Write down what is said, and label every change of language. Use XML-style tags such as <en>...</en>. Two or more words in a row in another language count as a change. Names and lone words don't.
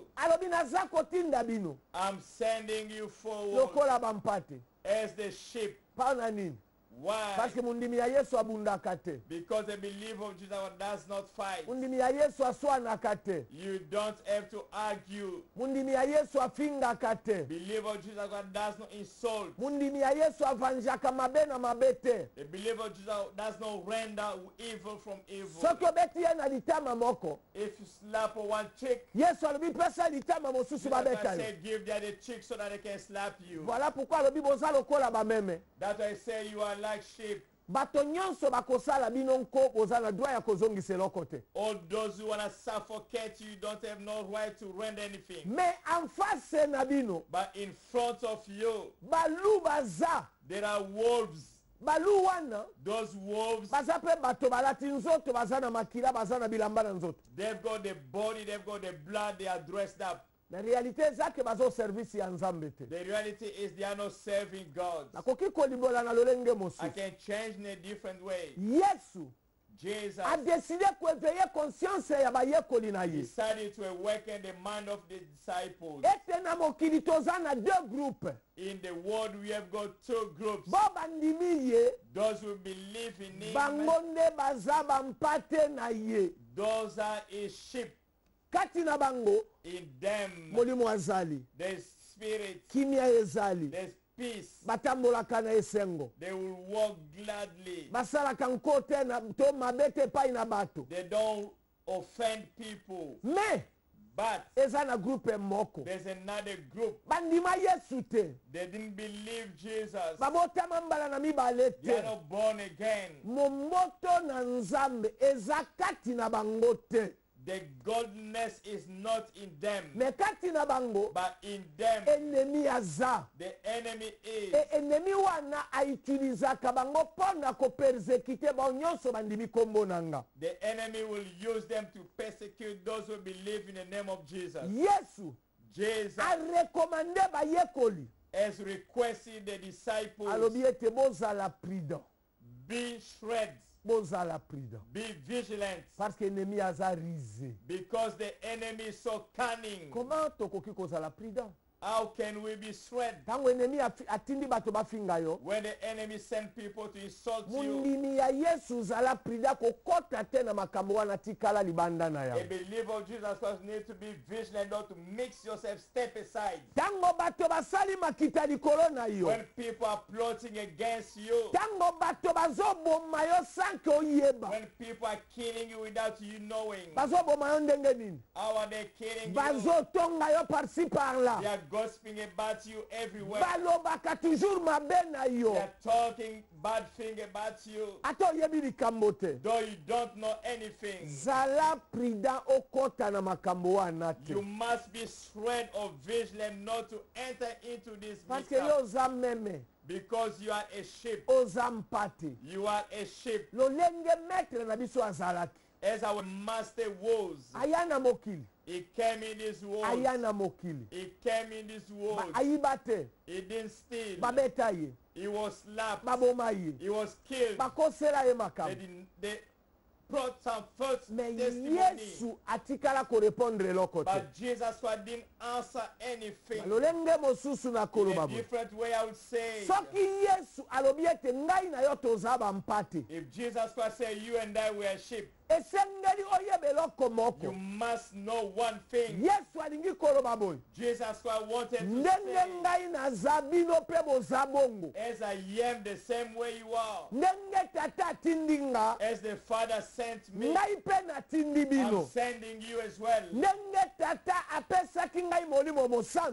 <ln>alobi naza kotinda bino</ln> <en>I'm sending you forward</en> <ln>lokola bampate</ln> <en>as the sheep.</en> <ln>mpona nini</ln> <en>Why?</en> <ln>parceke mondimi ya yesu abundaka te</ln> <en>Because the believer of Jesus does not fight.</en> <ln>mondimi ya yesu aswanaka te</ln> <en>You don't have to argue.</en> <ln>mondimi ya yesu afingaka te</ln> <en>Believer of Jesus does not insult.</en> <ln>mondimi ya yesu avanjaka mabe na mabe te</ln> <en>The believer of Jesus does not render evil from evil.</en> <ln>soki obeti ye na litama moko</ln> <en>If you slap one cheek,</en> <ln>yesu alobi pesa litama mosusu</ln> <en>Jesus</en> <ln>babeta</ln> <en>Christ</en> <ln>yo</ln> <en>said, give them the cheek so that they can slap you.</en> <fr>voilà pourquoi</fr> <ln>alobi boza lokola bameme</ln> <en>That's why I say you are like sheep.</en> <ln>bato nyonso bakosala bino nko boza na droit ya kozongisa eloko te</ln> <en>All those who want to suffocate you don't have no right to render anything.</en> <ln>me</ln> <fr>en face</fr> <ln>na bino</ln> <en>But in front of you,</en> <ln>balu baza</ln> <en>there are wolves.</en> <ln>balu wana</ln> <en>Those wolves,</en> <ln>baza mpe bato balati nzoto baza na makila baza na bilamba na nzoto</ln> <en>they've got the body, they've got the blood, they are dressed up.</en> <ln>na realite eza ke bazoservisi ya nzambe te</ln> <en>The reality is they are not serving God.</en> <ln>nakoki kolimbola na lolenge</ln> <en>I</en> <ln>mosusu</ln> <en>can change in a different way.</en> <ln>yesu</ln> <en>Jesus</en> <ln>adeside koeveye conscience ya bayekoli na ye</ln> <en>decided to awaken the mind of the disciples.</en> <ln>ete na mokili toza na</ln> <fr>deux groupes</fr> <en>In the world, we have got two groups.</en> <ln>bo bandimi ye</ln> <en>Those who believe in Him,</en> <ln>bango nde baza bampate na ye</ln> <en>those are His sheep.</en> <ln>kati na bango</ln> <en>In them,</en> <ln>molimo azali</ln> <en>there's spirit,</en> <ln>kimia ezali</ln> <en>there's peace.</en> <ln>batambolaka na esengo</ln> <en>They will walk gladly.</en> <ln>basalaka nko te to mabe te epai na bato</ln> <en>They don't offend people.</en> <ln>me</ln> <en>But</en> <ln>eza na groupe moko</ln> <en>there's another group.</en> <ln>bandima yesu te</ln> <en>They didn't believe Jesus.</en> <ln>babotama mbala na mibale</ln> <en>They are</en> <ln>te</ln> <en>not born again.</en> <ln>momboto na nzambe eza kati na bango te</ln> <en>The godliness is not in them,</en> <ln>me kati na bango</ln> <en>but in them.</en> <ln>enemi aza</ln> <en>The enemy is.</en> <ln>enemi wana aitilizaka bango mpo na koperzekite bao nyonso bandimi nkombo na nga</ln> <en>The enemy will use them to persecute those who believe in the name of Jesus.</en> <ln>yesu</ln> <en>Jesus</en> <ln>arekomande bayekoli</ln> <en>has requested the disciples,</en> <ln>alobi ete bozala prudent</ln> <en>be shreds,</en> <ln>bozala prudent</ln> <en>be vigilant,</en> <fr>parce que ennemi</fr> <ln>aza risé</ln> <en>because the enemy is so cunning.</en> <ln>comment tokoki kozala prudent</ln> <en>How can we be shred</en> <ln>ntango ennemi atindi bato bafinga yo</ln> <en>when the enemy send people to insult you?</en> <ln>mondimi ya yesu zala prudent kokota te na makambo wana tikala libanda na</ln> <en>A</en> <ln>yango</ln> <en>believer of Jesus Christ needs to be vigilant, not to mix yourself, step aside.</en> <ln>ntango bato basali makita likolo na yo</ln> <en>When people are plotting against you,</en> <ln>ntango bato bazoboma yo sanke oyeba</ln> <en>when people are killing you without you knowing,</en> <ln>bazoboma yo ndenge nini</ln> <en>how are they killing you?</en> <ln>bazotonga yo</ln> <fr>parci par là</fr> <en>They are gossiping about you everywhere.</en> <ln>balobaka toujours mabe na yo</ln> <en>They are talking bad thing about you,</en> <ln>ata oyebi likambo te.</ln> <en>though you don't know anything.</en> <ln>Zala prudent okota na makambo wana te.</ln> <en>You must be shred of vigilant not to enter into this</en> <fr>Parce que</fr> <en>mixture,</en> <ln>yo oza meme,</ln> <en>because you are a sheep.</en> <ln>oza mpate.</ln> <en>You are a sheep,</en> <ln>lolenge maître na biso azalaki.</ln> <en>as our master was.</en> <ln>Aya na mokili,</ln> <en>He came in this world.</en> <ln>aya na mokili.</ln> <en>He came in this world.</en> <ln>Ayiba te,</ln> <en>He didn't steal.</en> <ln>babeta ye,</ln> <en>He was slapped.</en> <ln>baboma ye,</ln> <en>He was killed.</en> <ln>bakosela ye makambo.</ln> <en>They brought some false</en> <ln>Mais</ln> <en>testimony.</en> <ln>Yesu atikala korepondre eloko te.</ln> <en>But Jesus Christ didn't answer anything.</en> <ln>lolenge mosusu na</ln> <en>In</en> <ln>koloba</ln> <en>a</en> <ln>boye.</ln> <en>different way, I would say,</en> <ln>Soki Yesu alobi ete ngai na yo toza bampate,</ln> <en>if Jesus Christ said you and I were sheep,</en> <ln>esengeli oyeba eloko</ln> <en>you</en> <ln>moko.</ln> <en>must know one thing.</en> <ln>Yesu alingi koloba boye,</ln> <en>Jesus Christ wanted to</en> <ln>ndenge</ln> <en>say,</en> <ln>ngai naza bino mpe boza bongo,</ln> <en>as I am the same way you are,</en> <ln>ndenge tata atindi nga,</ln> <en>as the Father sent me,</en> <ln>ngai mpe natindi</ln> <en>I'm</en> <ln>bino.</ln> <en>sending you as well.</en> <ln>Ndenge tata apesaki ngai molimo mosantu,</ln>